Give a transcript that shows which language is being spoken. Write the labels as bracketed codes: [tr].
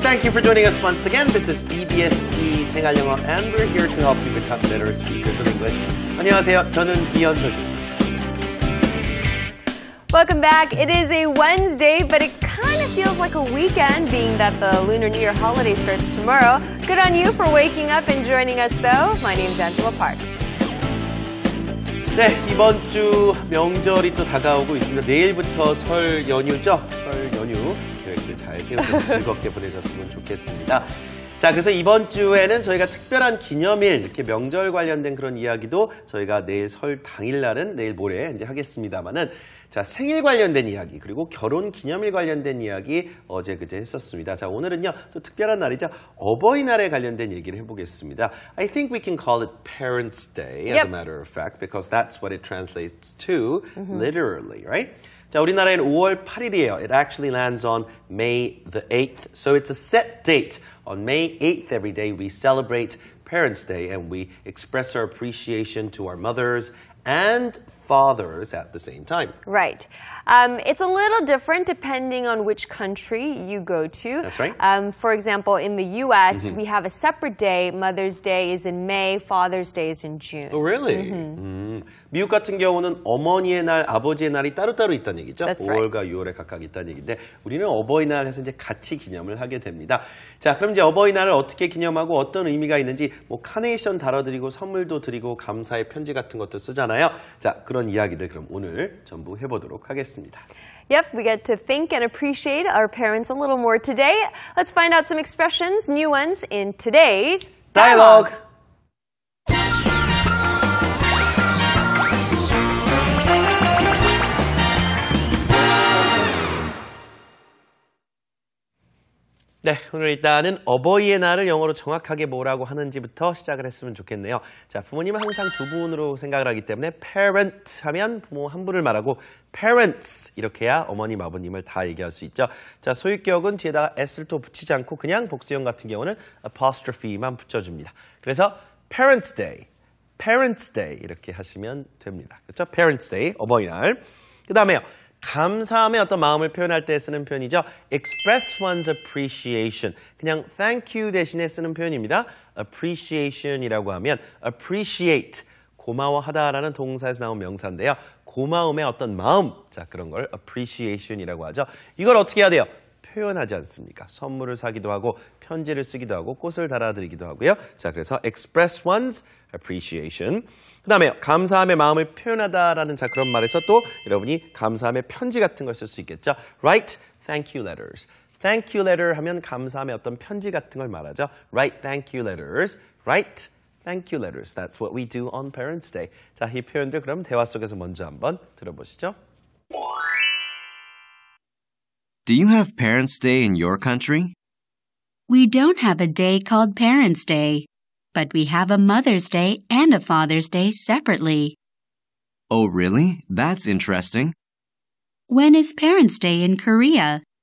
[en] Thank you for joining us once again. This is EBS 생활영어 and we're here to help you become better speakers of English. [ko] 안녕하세요. 저는 이현석입니다. [en] Welcome back. It is a Wednesday, but it kind of feels like a weekend, being that the Lunar New Year holiday starts tomorrow. Good on you for waking up and joining us, though. My name's Angela Park. [ko] 네, 이번 주 명절이 또 다가오고 있습니다. 내일부터 설 연휴죠. 설 연휴 계획들 잘 세우셔서 즐겁게 보내셨으면 좋겠습니다. 자, 그래서 이번 주에는 저희가 특별한 기념일, 이렇게 명절 관련된 그런 이야기도 저희가 내일 설 당일날은 내일 모레 이제 하겠습니다만은 자, 생일 관련된 이야기, 그리고 결혼 기념일 관련된 이야기 어제 그제 했었습니다. 자, 오늘은요, 또 특별한 날이죠. 어버이날에 관련된 얘기를 해보겠습니다. [en] I think we can call it Parents' Day, as a matter of fact, because that's what it translates to, literally, right? [ko] 자, 우리나라에는 5월 8일이에요. [en] It actually lands on May the 8th. So it's a set date. On May 8th every day we celebrate Parents' Day and we express our appreciation to our mothers and fathers at the same time. Right. It's a little different depending on which country you go to. That's right. For example, in the U.S., we have a separate day. Mother's Day is in May. Father's Day is in June. Oh, really? [ko] 미국 같은 경우는 어머니의 날, 아버지의 날이 따로따로 있다는 얘기죠. [en] That's [ko] 5월과 6월에 각각 있다는 얘기인데 우리는 어버이날 해서 이제 같이 기념을 하게 됩니다. 자, 그럼 이제 어버이날을 어떻게 기념하고 어떤 의미가 있는지 뭐 카네이션 달아드리고 선물도 드리고 감사의 편지 같은 것도 쓰잖아요. 자, 그런 이야기들 그럼 오늘 전부 해보도록 하겠습니다. [en] Yep, we get to think and appreciate our parents a little more today. Let's find out some expressions, new ones, in today's Dialogue. [ko] 네, 오늘 일단은 어버이의 날을 영어로 정확하게 뭐라고 하는지부터 시작을 했으면 좋겠네요. 자, 부모님은 항상 두 분으로 생각을 하기 때문에 parent 하면 부모 한 분을 말하고 parents 이렇게 해야 어머님, 아버님을 다 얘기할 수 있죠. 자, 소유격은 뒤에다가 s를 또 붙이지 않고 그냥 복수형 같은 경우는 apostrophe만 붙여줍니다. 그래서 Parents' Day 이렇게 하시면 됩니다. 그렇죠? [en] Parents' Day, [ko] 어버이날. 그 다음에요. 감사함의 어떤 마음을 표현할 때 쓰는 표현이죠. [en] Express one's appreciation. [ko] 그냥 thank you 대신에 쓰는 표현입니다. appreciation이라고 하면 appreciate, 고마워하다라는 동사에서 나온 명사인데요. 고마움의 어떤 마음, 자 그런 걸 appreciation이라고 하죠. 이걸 어떻게 해야 돼요? 표현하지 않습니까? 선물을 사기도 하고 편지를 쓰기도 하고 꽃을 달아드리기도 하고요. 자, 그래서 [en] express one's appreciation. [ko] 그 다음에 감사함의 마음을 표현하다라는 자 그런 말에서 또 여러분이 감사함의 편지 같은 걸 쓸 수 있겠죠. [en] Write thank you letters. [ko] Thank you letter 하면 감사함의 어떤 편지 같은 걸 말하죠. [en] Write thank you letters. Write thank you letters. That's what we do on Parents' Day. [ko] 자, 이 표현들 그럼 대화 속에서 먼저 한번 들어보시죠. [en] Do you have Parents' Day in your country? We don't have a day called Parents' Day, but we have a Mother's Day and a Father's Day separately. Oh, really? That's interesting. When is Parents' Day in Korea?